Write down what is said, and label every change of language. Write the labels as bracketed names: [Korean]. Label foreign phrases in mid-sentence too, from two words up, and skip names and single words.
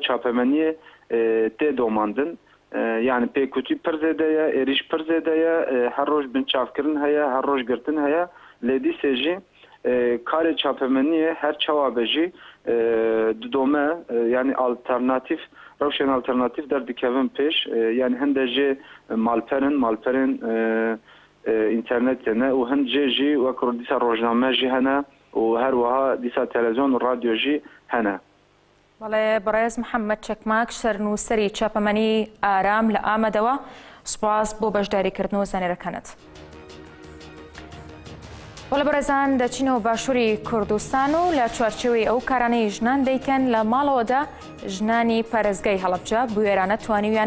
[Kurdish] çapemeniyê tê domandin yani pêkutî pir zêde ye êrîş pir zêde ye her roj binçavkirin heye her roj girtin heye lê dîsê jî karê çapemeniyê her çawa be jî didome yani alternatif rewşên alternatif derdikevin pêş yani hin de jê malperên internetê ne û hin jê jî wek dîsa rojname jî hene û her wiha dîsa televizyon û radyo jî hene [Central Kurdish] بەڵێ بەڕێز محەممەد چەکماک سەرنووسەری چاپەمەنی ئارام لە ئامەدەوە سوپاس بۆ بەشداریکردن و زانێرەکانت. وەڵە بەڕێزان دەچینەوە باشووری کوردستان و لە چوارچێوەی ئەو کارانەی ژنان دەیکەن لە ماڵەوەدا ژنانی پارێزگای هەڵەبجە بوێرانە توانیویانە